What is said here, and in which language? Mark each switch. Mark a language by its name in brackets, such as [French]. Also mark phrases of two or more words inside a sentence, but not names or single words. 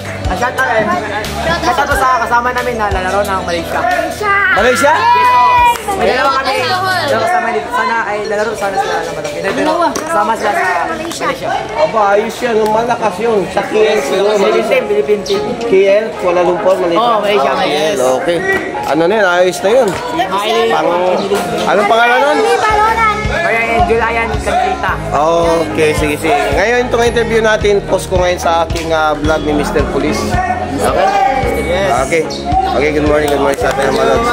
[Filipino] Shoutout sa kasama namin na lalaro ng Malaysia. Malaysia? May dalawa kami. Kasama dito. Sana ay lalaro sana sila ng malaki. Pero kasama sila sa Malaysia. Aba, ayos yan. Malakas yun. Sa KL siguro. [English] Philippine team. [Filipino] KL? Kuala Lumpur, Malaysia? Oo, Malaysia. KL, okay. Ano na yun? Ayos na yun. Anong pangalan nun? Julian Candita. Okay, sige. Ngayon itong interview natin, post ko ngayon sa aking vlog ni Mr. Police. Okay? Yes. Okay, [English] good morning [Filipino] sa atin mga lods.